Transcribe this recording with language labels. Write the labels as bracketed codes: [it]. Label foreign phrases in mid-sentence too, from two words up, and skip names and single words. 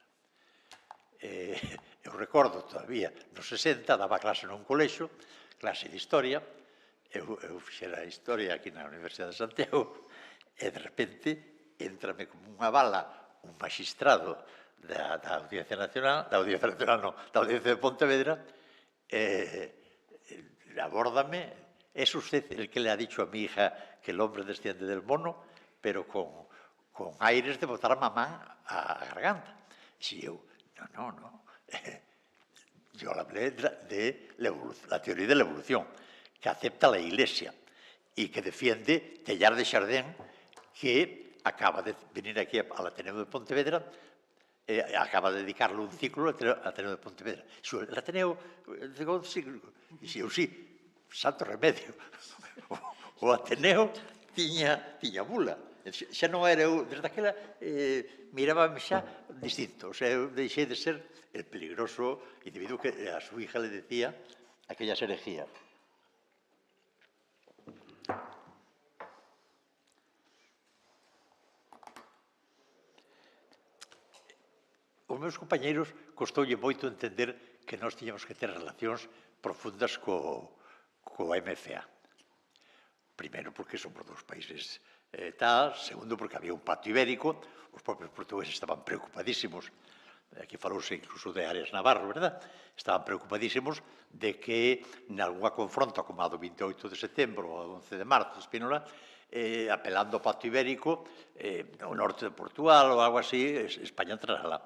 [gl] Eu recordo todavía, nos 60, daba clase nun colexo, clase de historia, eu fixera historia aquí na Universidade de Santiago, e de repente entrame como unha bala un magistrado da Audiencia Nacional, da Audiencia de Pontevedra, abórdame. [es] ¿Es usted el que le ha dicho a mi hija que el hombre desciende del mono? [gl] Pero con aires de botar a mamá a garganta. [es] Si yo, no. Yo hablé de la teoría de la evolución, que acepta la Iglesia y que defiende Teilhard de Chardin, que acaba de venir aquí al Ateneo de Pontevedra, acaba de dedicarle un ciclo al Ateneo de Pontevedra. El Ateneo, dixo, sí, santo remedio. [gl] O Ateneo tiña bula. Xa non era eu, desde aquela, mirábame xa distinto. O sea, eu deixei de ser [es] el peligroso individuo que a su hija le decía aquellas herejías. [gl] Os meus compañeiros costoulle moito entender que nós tiñamos que ter relacións profundas coa MFA. Primeiro, porque somos dos países tal. Segundo, porque había un pacto ibérico. Os propios portugueses estaban preocupadísimos. Aquí falouse incluso de Arias Navarro, verdad? Estaban preocupadísimos de que nalgúna confronta como a do 28 de setembro ou a 11 de marzo, Espínola, apelando ao pacto ibérico, o norte de Portugal ou algo así, España entrará.